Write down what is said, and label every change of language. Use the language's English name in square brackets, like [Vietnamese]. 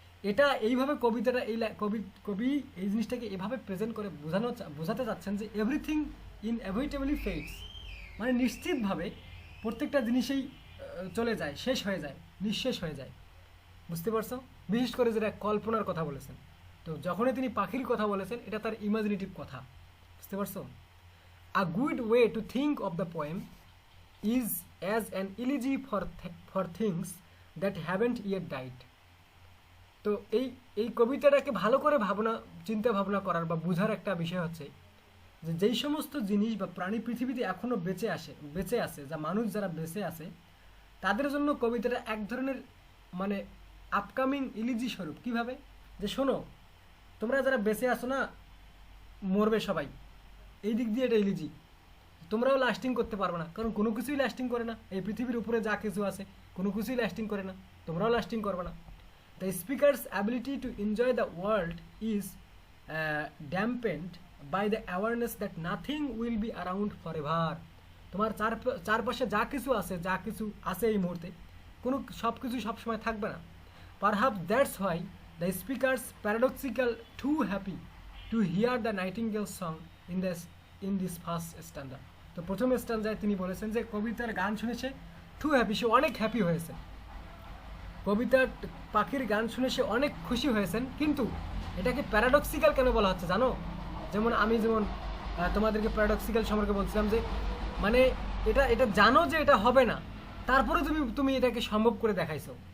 [Bangla] এটা এইভাবে কবিতাটা কবি এই জিনিসটাকে এভাবে প্রেজেন্ট করে বোঝাতে চাচ্ছেন যে [English] everything inevitably fades, [Bangla] মানে নিশ্চিতভাবে প্রত্যেকটা জিনিসেই চলে যায়, শেষ হয়ে যায়, নিঃশেষ হয়ে যায়। বুঝতে পারছো? বিশেষ করে যেটা কল্পনার কথা বলেছেন, তো যখনই তিনি পাখির কথা বলেছেন, এটা তার ইমাজিনেটিভ কথা। বুঝতে পারছো? [English] A good way to think of the poem is as an elegy for things that haven't yet died. [Bangla] তো এই কবিতাটাকে ভালো করে চিন্তা ভাবনা করার বা বোঝার একটা বিষয় হচ্ছে যে যেই সমস্ত জিনিস বা প্রাণী পৃথিবীতে এখনো বেঁচে আছে, যা মানুষ যারা বেঁচে আছে, তাদের জন্য কবিতাটা এক ধরনের মানে আপকামিং ইলিজি স্বরূপ। কিভাবে? যে শোনো, তোমরা যারা বেঁচে আছো না, মরবে সবাই, এই দিক দিয়ে এটা ইলিজি। তোমরাও লাস্টিং করতে পারবে না, কারণ কোনো কিছুই লাস্টিং করে না। এই পৃথিবীর উপরে যা কিছু আছে কোনো কিছুই লাস্টিং করে না, তোমরাও লাস্টিং করবে না। [English] The speaker's ability to enjoy the world is dampened by the awareness that nothing will be around forever. [Bangla] তোমার চারপাশে যা কিছু আছে এই মুহূর্তে, সব কিছু সবসময় থাকবে না। [English] Perhaps that's why the speaker's paradoxical too happy to hear the nightingale song in this first stanza. [Bangla] তো প্রথম স্ট্যান্জায় তিনি বলেছেন যে কবিতার গান শুনেছে টু হ্যাপি, সে অনেক হ্যাপি হয়েছে। কবিতার পাখির গান শুনে সে অনেক খুশি হয়েছেন, কিন্তু এটাকে প্যারাডক্সিক্যাল কেন বলা হচ্ছে জানো? যেমন তোমাদেরকে প্যারাডক্সিক্যাল সম্পর্কে বলছিলাম যে মানে এটা জানো যে এটা হবে না, তারপরে তুমি এটাকে সম্ভব করে দেখাইছো।